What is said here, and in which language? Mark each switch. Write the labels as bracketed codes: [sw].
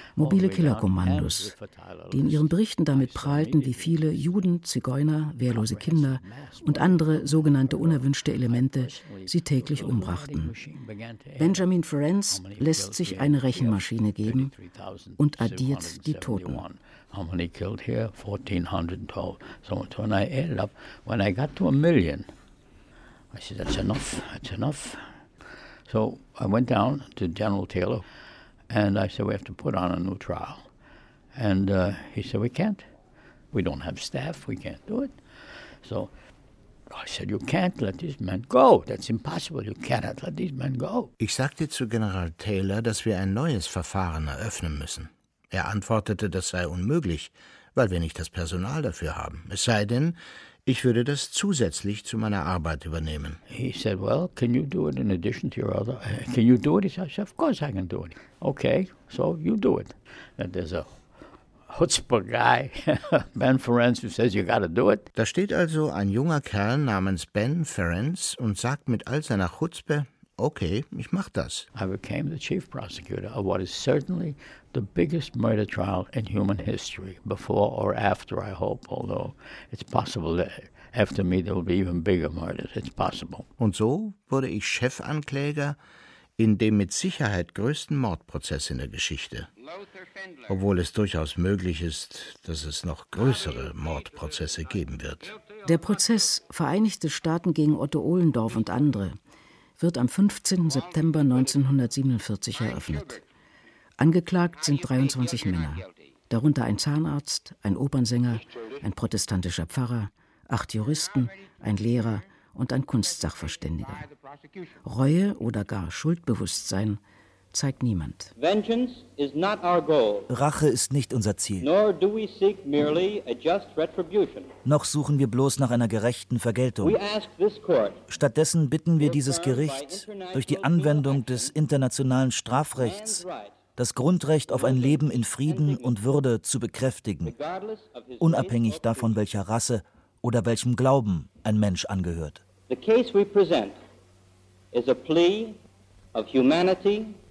[de] Mobile Killerkommandos, die in ihren Berichten damit prahlten, wie viele Juden, Zigeuner, wehrlose Kinder und andere sogenannte unerwünschte Elemente sie täglich umbrachten. Benjamin Ferenc lässt sich eine Rechenmaschine geben und addiert die Toten. [en] How many killed here? 1412. So when I added up, when I got to a million, I said, that's enough, that's enough. So I went down to General Taylor and I said, we have to put on a new trial. And he said, we can't. We don't have staff. We can't do it. So I said, you can't let these men go. That's impossible. You cannot let these men go. [de] Ich sagte zu General Taylor, dass wir ein neues Verfahren eröffnen müssen. Er antwortete, das sei unmöglich, weil wir nicht das Personal dafür haben. Es sei denn, ich würde das zusätzlich zu meiner Arbeit übernehmen. [en] He said, well, can you do it in addition to your other? Can you do it? He said, of course I can do it. Okay, so you do it. And there's a chutzpah guy, Ben Ferenc, who says you gotta do it. [de] Da steht also ein junger Kerl namens Ben Ferenc und sagt mit all seiner Chutzpah, okay, ich mach das. [en] I became the chief prosecutor of what is certainly the biggest murder trial in human history, before or after, I hope, although it's possible that after me there will be even bigger murders. It's possible. [de] Und so wurde ich Chefankläger in dem mit Sicherheit größten Mordprozess in der Geschichte. Obwohl es durchaus möglich ist, dass es noch größere Mordprozesse geben wird. Der Prozess Vereinigte Staaten gegen Otto Ohlendorf und andere wird am 15. September 1947 eröffnet. Angeklagt sind 23 Männer, darunter ein Zahnarzt, ein Opernsänger, ein protestantischer Pfarrer, 8 Juristen, ein Lehrer und ein Kunstsachverständiger. Reue oder gar Schuldbewusstsein zeigt niemand. [en] Vengeance is not our goal. [de] Rache ist nicht unser Ziel. [en] Nor do we seek merely a just retribution. [de] Noch suchen wir bloß nach einer gerechten Vergeltung. [en] We ask this court, [de] stattdessen bitten wir dieses Gericht, durch die Anwendung des internationalen Strafrechts das Grundrecht auf ein Leben in Frieden und Würde zu bekräftigen, unabhängig davon, welcher Rasse oder welchem Glauben ein Mensch angehört. [en] The case we present is a plea of humanity.